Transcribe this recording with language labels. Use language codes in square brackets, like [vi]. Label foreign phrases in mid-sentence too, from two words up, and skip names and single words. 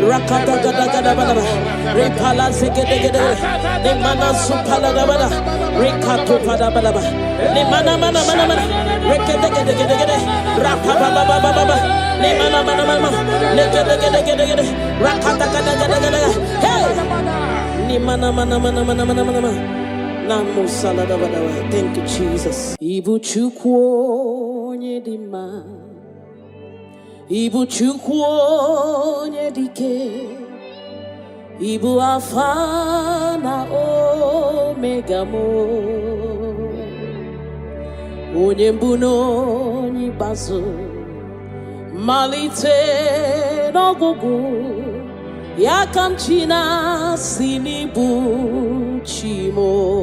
[en] kata gada gada bada. Repala zegede gede. Ne mana supala da bada. Rekato pada bada bada. Ne mana mana mana mana. Rekede gede gede gede. Rapa baba baba baba. Ne mana mana mana. Ne gede gede gede gede. Rakata gada gada gada. Hey. Ne mana mana mana mana mana mana. Namo salada bada. Thank you, Jesus. [ig] Ibu chukwu nyedima. Ibu chukwu nyedike. Ibu Alpha na Omega mo. Onye mbụ n'onye ikpeazụ, malite n'ọgwụgwụ, ya ka m chi na-asị n'ibu chi mo.